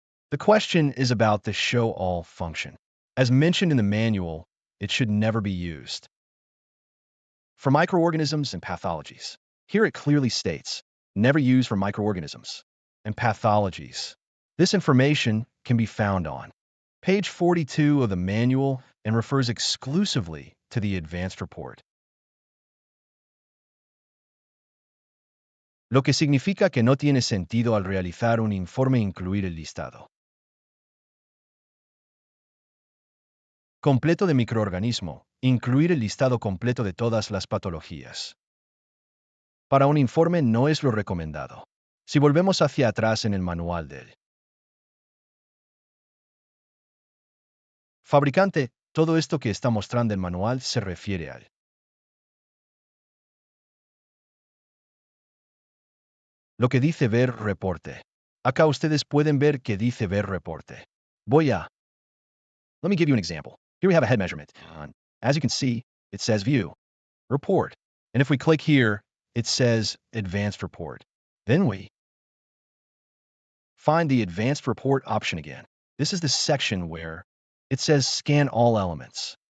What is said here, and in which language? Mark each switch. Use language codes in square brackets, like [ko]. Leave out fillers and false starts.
[en] The question is about the show all function. As mentioned in the manual, it should never be used for microorganisms and pathologies. Here it clearly states, never use for microorganisms and pathologies. This information can be found on page 42 of the manual and refers exclusively to the advanced report. [es] Lo que significa que no tiene sentido al realizar un informe incluir el listado completo de microorganismo, incluir el listado completo de todas las patologías. Para un informe no es lo recomendado. Si volvemos hacia atrás en el manual del fabricante, todo esto que está mostrando el manual se refiere al lo que dice ver reporte. Acá ustedes pueden ver que dice ver reporte. [en] Let me give you an example. Here we have a head measurement. As you can see, it says view, report. And if we click here, it says advanced report. Then we find the advanced report option again. This is the section where it says scan all elements.